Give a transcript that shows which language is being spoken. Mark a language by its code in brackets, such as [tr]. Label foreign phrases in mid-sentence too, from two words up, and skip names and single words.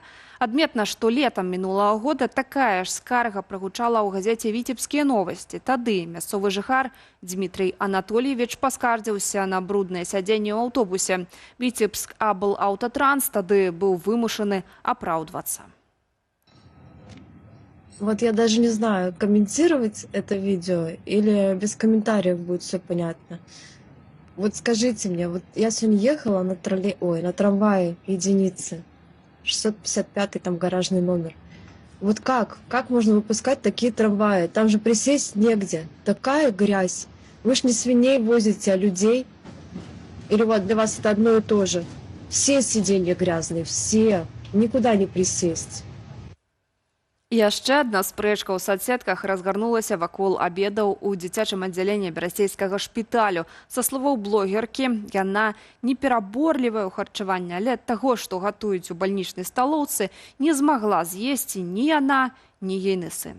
[be] Адметна, што летам мінулага года такая ж скарга прагучала ў газеце «Віцебскія новасці». Тады мясцовы жыхар Дмітрый Анатольевич паскардзіўся на бруднае сядзенне ў аўтобусе. Віцебск Аблаўтатранс тады быў вымушаны апраўдвацца. [ru] Вот я даже не знаю, комментировать это видео или без комментариев будет все понятно. Вот скажите мне, вот я сегодня ехала на трамвае единицы, 655 там гаражный номер. Вот как? Как можно выпускать такие трамваи? Там же присесть негде. Такая грязь. Вы ж не свиней возите, а людей. Или вот для вас это одно и то же? Все сиденья грязные, все. Никуда не присесть. [be] Яшчэ адна спрэчка ў соцсетках разгарнулася вакол абедаў у дзіцячым аддзяленні берасцейскага шпіталю. Са словаў блогеркі, яна непераборлівая ў харчаванні, але ад таго, што гатуюць у бальнічнай сталоўцы, не змагла з'есці ні яна, ні ейны сын.